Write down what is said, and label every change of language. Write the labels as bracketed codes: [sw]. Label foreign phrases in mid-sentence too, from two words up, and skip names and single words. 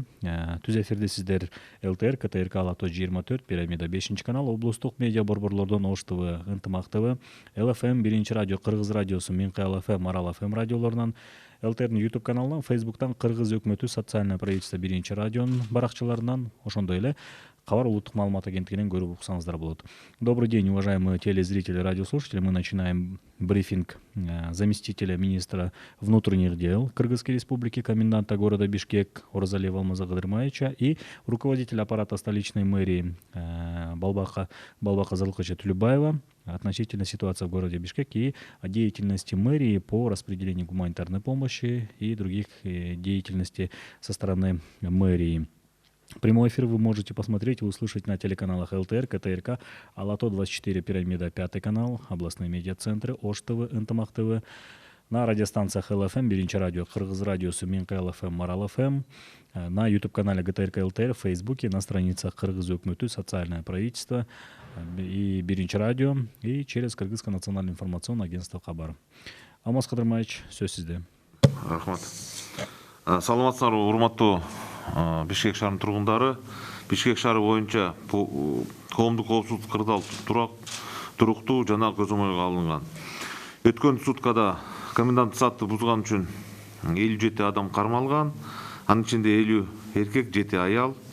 [ky] Түз эфирде сиздер ЛТР, КТРК Алато 24, Пирамида 5 канал, облустук медиа борборлордон Ош ТВ, Ынтымак ТВ, ЛФМ 1 радио, Кыргыз радиосу, Минкай ЛФМ, Марал ФМ радиолорунан, ЛТРдин YouTube каналынан, Facebooктан Кыргыз өкмөтү [ru] социальное правительство [ky] 1 радионун баракчаларынан, ошондой эле Кабар улуттук маалымат агенттигинен көрүп уксаңыздар болот. [ru] Добрый день, уважаемые телезрители, радиослушатели. Мы начинаем брифинг заместителя министра внутренних дел Кыргызской республики, коменданта города Бишкек Оразалиева Алмаза Кадырмаевича и руководителя аппарата столичной мэрии Балбака Зарлыковича Төлөбаева относительно ситуации в городе Бишкек и о деятельности мэрии по распределению гуманитарной помощи и других деятельностей со стороны мэрии. Прямой эфир вы можете посмотреть и услышать на телеканалах ЛТР, КТРК, Алато 24, Пирамида 5 канал, областные медиацентры, Ош ТВ, Ынтымак ТВ, на радиостанциях ЛФМ, 1 радио, Кыргыз радиосу, Минкай ЛФМ, Марал ФМ, на YouTube-канале ГТРК ЛТР, в Фейсбуке, на страницах Кыргыз өкмөтү, социальное правительство и 1 радио, и через Кыргызское национальное информационное агентство Кабар. [ky] Алмаз Кадырмаевич, сөз сизде. Рахмат. Саламатсыздар, урматтуу Бишкек шаарынын тургундары. Бишкек шаары боюнча коомдук коопсуздук кырдаал туруктуу жана көзөмөлгө алынган. Өткөн суткада комендант саатты бузган үчүн 57 адам кармалган, анын ичинде 50 эркек, 7 аял.